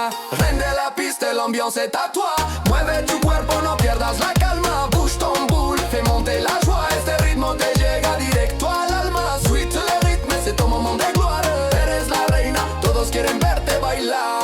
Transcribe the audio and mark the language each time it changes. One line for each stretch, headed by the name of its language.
French: Reine de la piste, l'ambiance est à toi.
Spanish: Mueve tu cuerpo, no pierdas la calma.
French: Bouge ton boule, fais monter la joie.
Spanish: Este ritmo te llega directo al alma.
French: Suite le rythme, c'est ton moment de gloire.
Spanish: Eres la reina, todos quieren verte bailar.